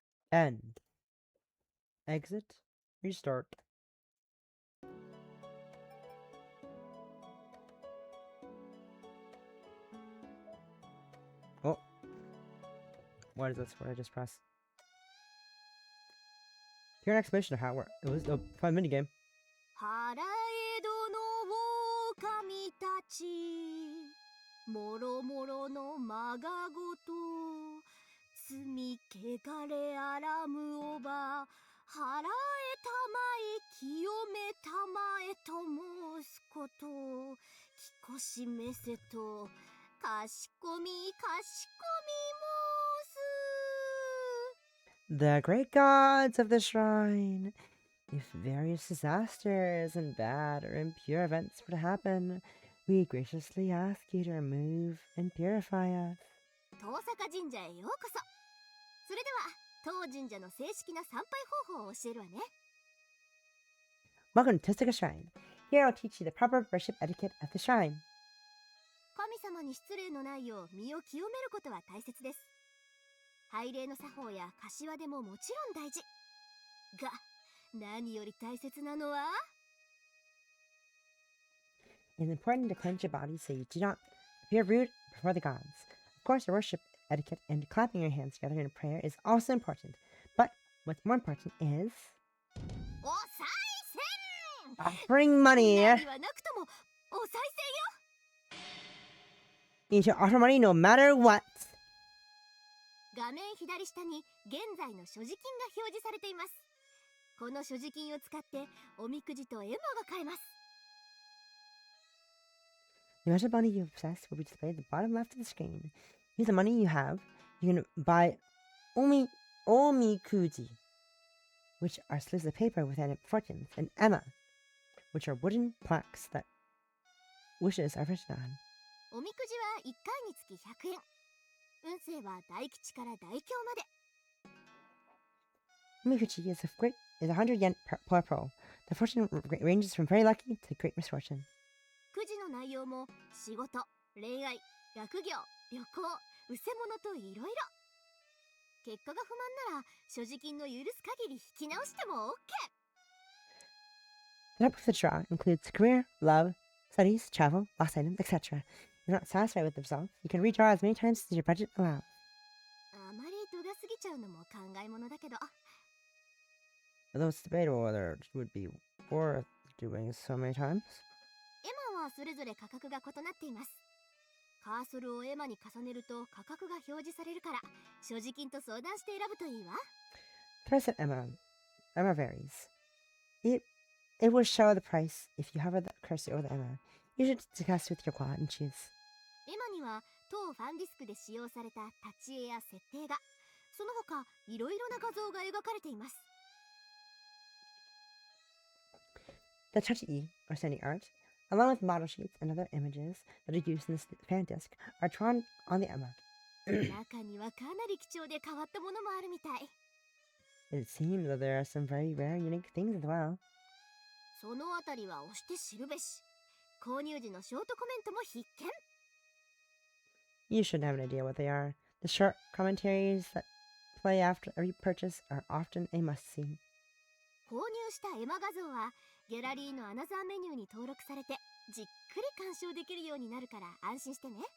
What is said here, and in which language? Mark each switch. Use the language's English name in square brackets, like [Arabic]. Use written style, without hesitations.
[English] End. Exit. Restart. Oh. What is this? What did I just press? Hear an explanation of how it worked. It was a fun minigame. [Japanese] 腹江戸の狼たちもろもろのまがごと罪汚れあらむおば腹へたまえ清めたまえと申すこときこしめせとかしこみかしこみ申す [English] The great gods of the shrine. If various disasters and bad or impure events were to happen, we graciously ask you to remove and purify us. [Japanese] 遠坂神社へようこそ。それでは当神社の正式な参拝方法を教えるわね。 [English] Welcome to Tosaka Shrine. Here I'll teach you the proper worship etiquette at the shrine. [Japanese] 神様に失礼のないよう身を清めることは大切です。拝礼の作法や柏でももちろん大事。が、何より大切なのは [English] It's important to cleanse your body so you do not appear rude before the gods. Of course, your worship etiquette and clapping your hands together in prayer is also important. But what's more important is [Japanese] お賽銭 [English] offering money. [Japanese] 何はなくともお賽銭よ。 [English] You should offer money no matter what. [Japanese] 画面左下に現在の所持金が表示されています。この所持金を使っておみくじと絵馬が買えます。 [English] The amount of money you possess will be displayed at the bottom left of the screen. Use the money you have. You can buy omikuji, which are slips of paper with fortunes, and emma, which are wooden plaques that wishes are written on. [Japanese] おみくじは1回につき100円。運勢は大吉から大凶まで。 [English] Omikuji is 100 yen per pro. The fortune ranges from very lucky to great misfortune. [Japanese] くじの内容も仕事、恋愛、学業、旅行、うせ者といろいろ。結果が不満なら所持金の許す限り引き直しても OK。 [English] The type of the draw includes career, love, studies, travel, lost items, etc. If you're not satisfied with the result, you can redraw as many times as your budget allows. [Japanese] あまり度が過ぎちゃうのも考えものだけど。 [English] Although it's debatable whether it would be worth doing so many times. [Japanese] エマはそれぞれ価格が異なっています。カーソルをエマに重ねると価格が表示されるから所持金と相談して選ぶといいわ。 [English] The price of Emma varies. It will show the price if you hover the cursor over the Emma. You should discuss with your quad and choose. [Japanese] エマには当ファンディスクで使用された立ち絵や設定画、その他いろいろな画像が描かれています。 [English] The Tachi, or standing art, along with model sheets and other images that are used in the fan disc, are drawn on the Emma. [Japanese] 中にはかなり貴重で変わったものもあるみたい。 [English] It seems that there are some very rare, unique things as well. [Japanese] そのあたりは押して知るべし。購入時のショートコメントも必見。 [English] You should have an idea what they are. The short commentaries that play after every purchase are often a must-see. [Japanese] 購入したエマ画像はギャラリーのアナザーメニューに登録されてじっくり鑑賞できるようになるから安心してね。